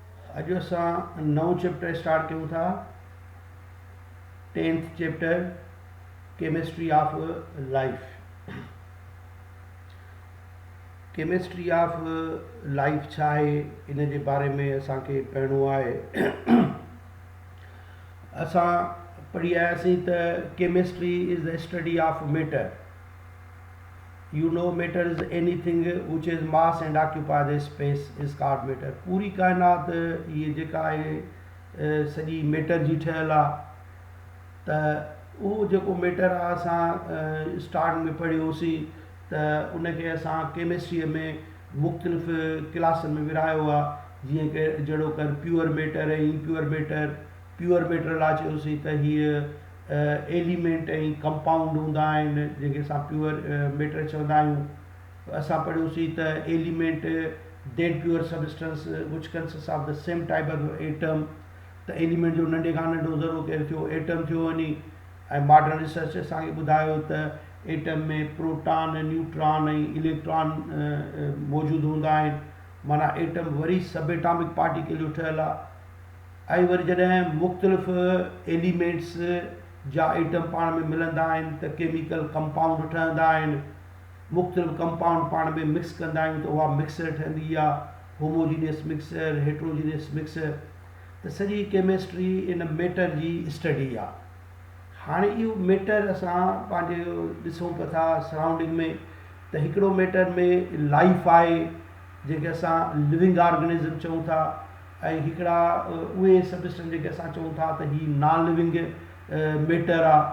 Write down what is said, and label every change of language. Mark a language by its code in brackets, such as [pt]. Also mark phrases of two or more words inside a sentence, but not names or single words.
[sd] अॼु असां नओं चैप्टर स्टार्ट कयूं था 10th चैप्टर [en] chemistry of life. chemistry of life [sd] छा आहे इन जे बारे में असांखे पढ़णो आहे। [en] असां पढ़ी आयासीं त chemistry is the study of matter. You know matter is anything which is mass and occupy the space is called matter। [sd] पूरी काइनात ये जेका आहे सॼी मैटर जी ठहियल आहे। त उहो जेको मैटर आहे असां स्टार्ट में पढ़ियोसीं त उनखे असां केमिस्ट्रीअ में मुख़्तलिफ़ क्लासनि में विरहायो आहे, जीअं की जहिड़ो कर [en] pure matter [sd] ऐं [en] impure matter. pure matter [sd] लाइ चयोसीं त हीअ एलिमेंट ऐं कंपाउंड हूंदा आहिनि जंहिंखे असां [en] pure matter [sd] चवंदा आहियूं। [en] असां पढ़ियोसीं त element dead pure substance which consist of the same type of atom. [sd] त एलिमेंट जो नंढे खां नंढो ज़रो केरु थियो एटम थियो वञी। ऐं [en] modern research [sd] असांखे ॿुधायो त एटम में [en] proton neutron [sd] ऐं इलेक्ट्रॉन मौजूदु हूंदा आहिनि। माना एटम वरी [en] sub atomic particle [sd] जो ठहियल आहे। ऐं वरी जॾहिं मुख़्तलिफ़ एलिमेंट्स जा एटम पाण में मिलंदा आहिनि त [en] chemical compound [sd] ठहंदा आहिनि। मुख़्तलिफ़ कंपाउंड पाण में मिक्स कंदा आहियूं त उहा मिक्सर ठहंदी आहे, [en] homogeneous mixer, heterogeneous mixer. [sd] त सॼी केमिस्ट्री इन मैटर जी स्टडी आहे। हाणे इहो मैटर असां पंहिंजो ॾिसूं पिया था सराउंडिंग में त हिकिड़ो मैटर में लाइफ आहे जंहिंखे असां [en] living organism [sd] चऊं था, ऐं हिकिड़ा उहे सबस्टेंस जेके असां चऊं था त हीअ [en] non living matter [sd] आहे।